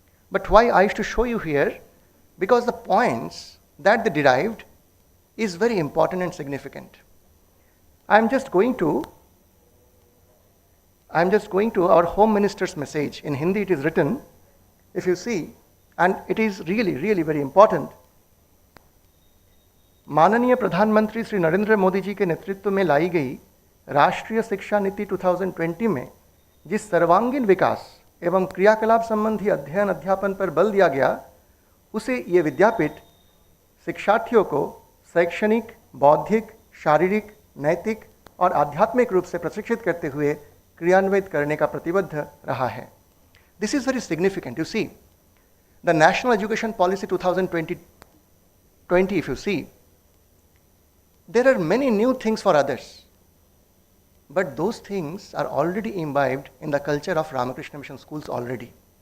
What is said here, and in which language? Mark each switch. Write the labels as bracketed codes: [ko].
[en] But why I used to show you here? Because the points that they derived is very important and significant. I'm just going to our Home Minister's message. In Hindi it is written, if you see, and it is really, really very important. [hi] माननीय प्रधानमंत्री श्री नरेंद्र मोदी जी के नेतृत्व में लाई गई राष्ट्रीय शिक्षा नीति 2020 में जिस सर्वांगीण विकास एवं क्रियाकलाप संबंधी अध्ययन अध्यापन पर बल दिया गया, उसे ये विद्यापीठ शिक्षार्थियों को शैक्षणिक, बौद्धिक, शारीरिक, नैतिक और आध्यात्मिक रूप से प्रशिक्षित करते हुए क्रियान्वित करने का प्रतिबद्ध रहा है. [en] This is very significant. You see, the National Education Policy 2020, if you see, there are many new things for others, but those things are already imbibed in the culture of Ramakrishna Mission schools already.